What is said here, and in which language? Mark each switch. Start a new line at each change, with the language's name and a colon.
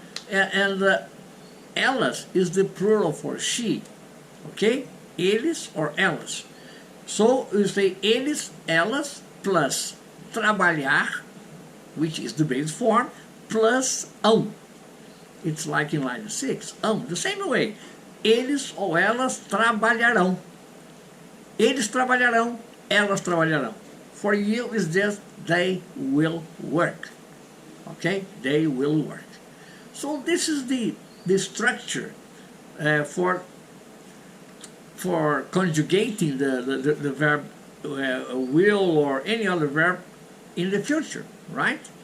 English: And elas is the plural for she. Okay, eles or elas. So you say eles, elas, plus trabalhar, which is the base form, plus It's like in line 6. The same way.
Portuguese: Eles ou elas trabalharão. Eles trabalharão, elas trabalharão.
English: For you is just they will work. Okay? They will work. So this is the structure for conjugating the verb will or any other verb in the future, right?